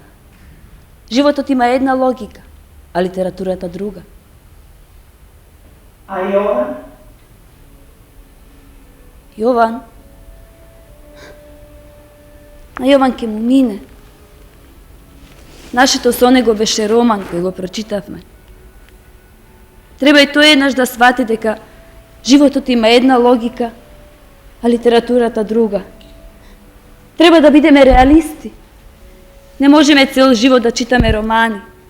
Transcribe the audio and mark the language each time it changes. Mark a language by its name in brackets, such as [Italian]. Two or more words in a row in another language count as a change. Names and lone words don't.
[Macedonian] Životot ima jedna logika, a literatura ta druga. A Jovan? Jovan? A Jovanke mu mine. Našето со него беше роман кој го прочитавме. Треба и тој еднаш да свати дека животот има една логика, а литературата друга. Треба да бидеме реалисти. Не можеме цел живот да читаме романи.